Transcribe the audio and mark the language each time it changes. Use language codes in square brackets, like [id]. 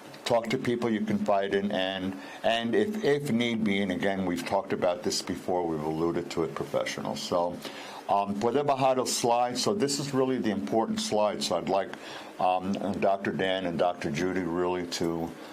[en] Talk to people you confide in, and if need be, and again, we've talked about this before, we've alluded to it, professionals. [es] So podemos bajar el slide. [en] So this is really the important slide. So I'd like Dr. Dan and Dr. Judy really to